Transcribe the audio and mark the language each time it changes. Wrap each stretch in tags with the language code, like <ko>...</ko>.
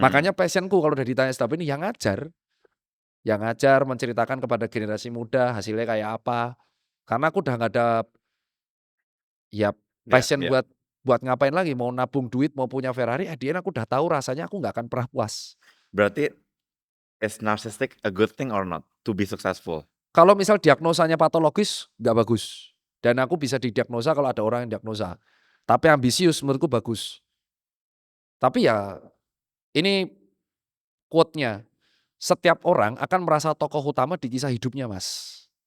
<id>Makanya passionku kalau udah ditanya staf ini yang ngajar, menceritakan kepada generasi muda hasilnya kayak apa. Karena aku udah nggak ada ya Iya passion iya. buat ngapain lagi, mau nabung duit, mau punya Ferrari,</id> <en>at the end</en> <id>aku udah tahu rasanya aku nggak akan pernah puas.</id> <en>Berarti is narcissistic a good thing or not to be successful?</en> <id>Kalau misal diagnosanya patologis, nggak bagus. Dan aku bisa didiagnosa kalau ada orang yang diagnosa. Tapi ambisius menurutku bagus. Tapi ya ini quote-nya, setiap orang akan merasa tokoh utama di kisah hidupnya, Mas.</id>